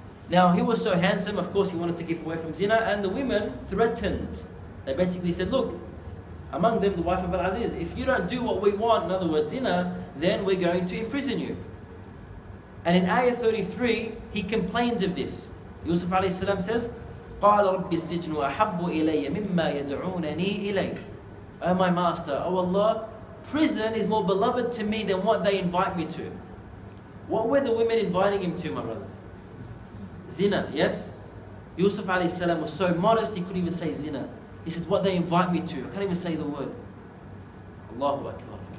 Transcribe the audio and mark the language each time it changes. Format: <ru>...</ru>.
<en>Now he was so handsome, of course he wanted to keep away from zina, and the women threatened. They basically said, look, among them the wife of Al-Aziz, if you don't do what we want, in other words zina, then we're going to imprison you. And in ayah 33, he complains of this. Yusuf alayhi salam says,</en> <ar>قال رب السجن أحب إلي مما يدعونني إليه.</ar> <en>Oh my master, oh Allah, prison is more beloved to me than what they invite me to. What were the women inviting him to, my brothers? Zina, yes? Yusuf alayhi salam was so modest, he couldn't even say zina. He said, what they invite me to. I can't even say the word. Allahu Akbar.</en>